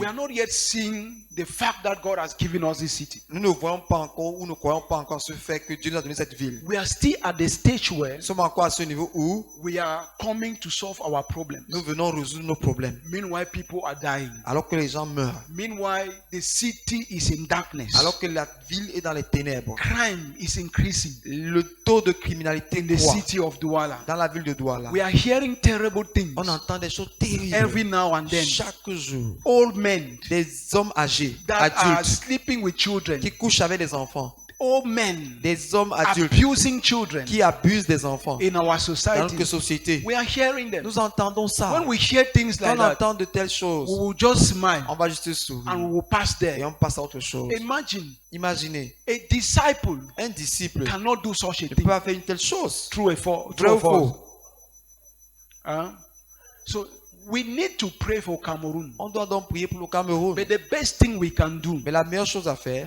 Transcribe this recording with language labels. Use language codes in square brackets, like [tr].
[en] We are not yet seeing the fact that God has given us this city. [fr] Nous ne voyons pas encore ou ne croyons pas encore ce fait que Dieu nous a donné cette ville. [en] We are still at the stage where [fr] Nous sommes encore à ce niveau où [en] we are coming to solve our problems. [fr] nous venons résoudre nos problèmes. [en] Meanwhile, people are dying. [fr] Alors que les gens meurent. [en] Meanwhile, the city is in darkness. [fr] Alors que la ville est dans les ténèbres. [en] Crime is increasing [fr] Le taux de criminalité [en] in the [fr] croît [en] city of Douala. [fr] dans la ville de Douala. [en] We are hearing terrible things [fr] On entend des choses terribles [en] every now and then. [fr] chaque jour. [en] Old men [fr] Des hommes âgés, [en] that are [fr] adultes, [en] sleeping with children. [fr] qui couchent avec des enfants. [en] Old men [fr] Des hommes adultes [en] abusing children [fr] qui abusent des enfants [en] in our [fr] dans [en] society. [fr] notre société. [en] We are hearing them. [fr] Nous entendons ça. [en] When we hear things [fr] Quand [en] like [fr] on [en] that, [fr] entend de telles choses, [en] we will just smile [fr] on va juste sourire [en] and we will pass [fr] et [en] there. [fr] on passe à autre chose. [en] Imagine [fr] Imaginez, [en] a disciple [fr] un disciple ne [en] cannot do such a [fr] peut [en] thing. [fr] pas faire une telle chose. [en] True or [fr] Vrai ou [en] false? [fr] faux? [en] So we need to pray for Cameroon. [fr] On doit donc prier pour le Cameroun. [en] But the best thing we can do, [fr] Mais la meilleure chose à faire,